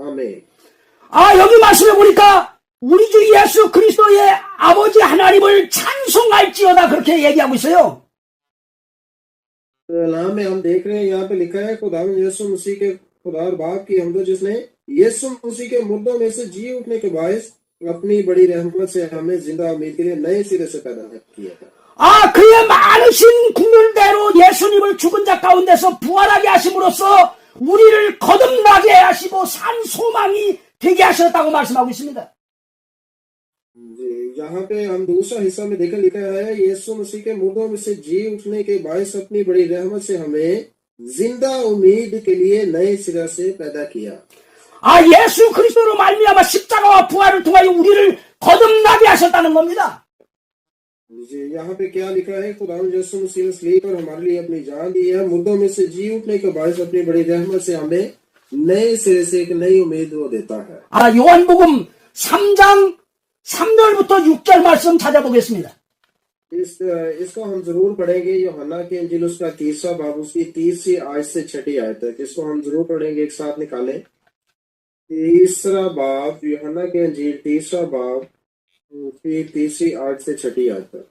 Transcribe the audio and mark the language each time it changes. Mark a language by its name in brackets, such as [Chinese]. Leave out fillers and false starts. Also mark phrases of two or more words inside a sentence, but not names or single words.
[Urdu] आमीन। [Korean] 여기 말씀해 보니까 우리 주 예수 그리스도의 아버지 하나님을 찬송할지어다 그렇게 얘기하고 있어요. [Urdu] نام میں ہم دیکھ رہے ہیں یہاں پہ لکھا ہے خدا یسوع مسیح کے خدا اور باپ کی حمدو، جس نے یسوع مسیح کے مردوں میں سے جی اٹھنے کے باعث اپنی بڑی رحمت سے ہمیں زندہ امید کے لیے نئے سرے سے پیدا کیا تھا. [Korean] 그의 많으신 국률대로 예수님을 죽은 자 가운데서 부활하게 하심으로써 우리를 거듭나게 하시고 산 소망이 되게 하셨다고 말씀하고 있습니다. [Urdu] یہاں پہ ہم دوسرا حصہ میں دیکھا لکھا ہے یسوع مسیح کے مردوں میں سے جی اٹھنے کے باعث اپنی بڑی رحمت سے ہمیں زندہ امید کے لیے نئے سرا سے پیدا کیا. [Korean] 예수 그리스도로 말미암아 십자가와 부활을 통하여 우리를 거듭나게 하셨다는 겁니다. [Urdu] یہاں پہ کیا لکھا ہے خدا یسوع مسیح نے صلیب پر ہمارے لیے اپنی جان دی ہے، مردوں میں سے جی اٹھنے کے باعث اپنی بڑی رحمت سے ہمیں نئے سرے سے ایک نئی امید وہ دیتا ہے. [Korean] 요한복음 3장 3절부터 6절 말씀 찾아보겠습니다. [Urdu] اس کو ہم ضرور پڑھیں گے. یوحنا کی انجیل اس کا تیسرا باب اس کی 30ویں آیت سے چھٹی آیت تک، اس کو ہم ضرور پڑھیں گے. ایک ساتھ نکالیں. تیسرا باب یوحنا کی انجیل تیسرا باب اس کی 30ویں آیت سے چھٹی آیت تک.